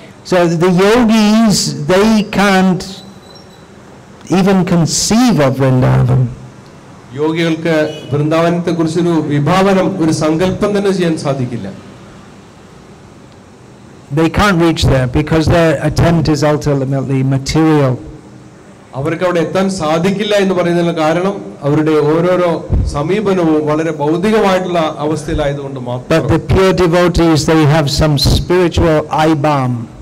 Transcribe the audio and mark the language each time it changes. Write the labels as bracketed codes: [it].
[en] So the yogis, they can't even conceive of Vrindavan. [ml] യോഗികൾക്ക് വൃന്ദാവനത്തെ കുറിച്ചൊരു വിഭാവനം, ഒരു സങ്കല്പം തന്നെ ചെയ്യാൻ സാധിക്കില്ല. [en] They can't reach there because their attempt is ultimately material. [ml] അവർക്ക് അവിടെ എത്താൻ സാധിക്കില്ല എന്ന് പറയുന്നതിന് കാരണം അവരുടെ ഓരോരോ സമീപനവും വളരെ ഭൗതികമായിട്ടുള്ള അവസ്ഥയിലായതുകൊണ്ട് മാത്രം. [en] But the pure devotees, they have some spiritual eye balm.